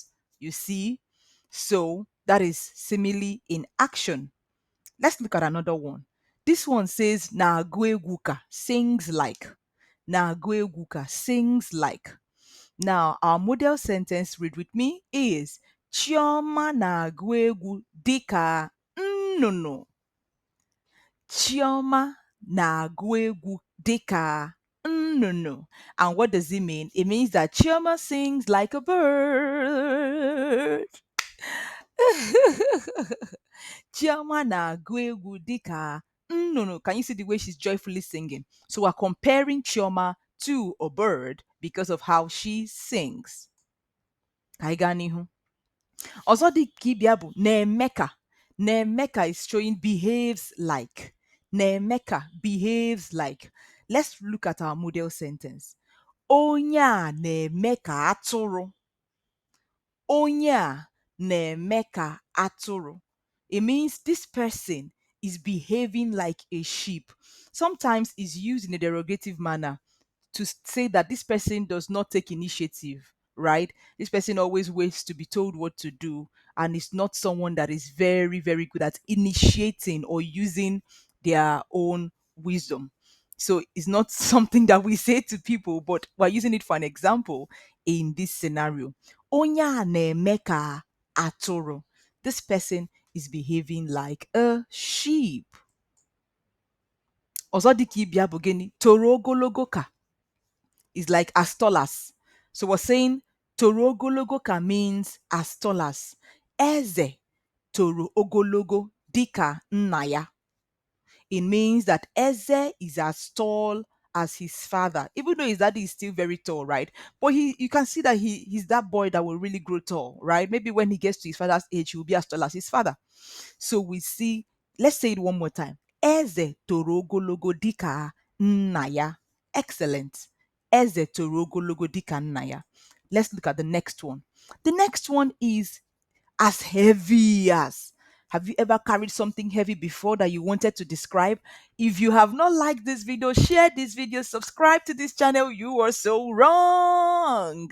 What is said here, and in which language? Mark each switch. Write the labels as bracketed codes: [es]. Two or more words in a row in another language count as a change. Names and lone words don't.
[en] You see? So that is simile in action. Let's look at another one. This one says [ig] na gueguka, [en] sings like. [ig] Na gueguka, [en] sings like. Now, our model sentence, read with me, is [ig] Chioma na-agụ egwu dịka nnụnụ. Chioma na-agụ egwu dịka nnụnụ. [en] And what does it mean? It means that Chioma sings like a bird. [ig] Chioma na-agụ egwu dịka nnụnụ. [en] Can you see the way she's joyfully singing? So we're comparing Chioma to a bird because of how she sings. [ig] Ka anyị gaa n'ihu. Ọzọ dị ka ibia bụ na-emeka. [en] Na-emeka is showing behaves like. Na-emeka behaves like. Let's look at our model sentence. [ig] Onye a na-eme ka atụrụ. Onye a na-eme ka atụrụ. [en] It means this person is behaving like a sheep. Sometimes it's used in a derogative manner to say that this person does not take initiative, right? This person always waits to be told what to do and is not someone that is very, very good at initiating or using their own wisdom. So it's not something that we say to people, but we're using it for an example in this scenario. [ig] Onye a na-eme ka atụrụ. [en] This person is behaving like a sheep. [ig] Ọzọ dị ka ibia bụ gịnị? Toro ogologo ka [en] is like as tall as. So we're saying [ig] toro ogologo ka [en] means as tall as. [ig] Eze toro ogologo dika nna ya. [en] It means that Eze is as tall as his father, even though his daddy is still very tall, right? But you can see that he's that boy that will really grow tall, right? Maybe when he gets to his father's age, he will be as tall as his father. So we see, let's say it one more time. [ig] Eze toro ogologo dika nna ya. [en] Excellent. [ig] Eze toro ogologo dika nna ya. [en] Let's look at the next one. The next one is as heavy as. Have you ever carried something heavy before that you wanted to describe? If you have not liked this video, share this video, subscribe to this channel. You are so wrong.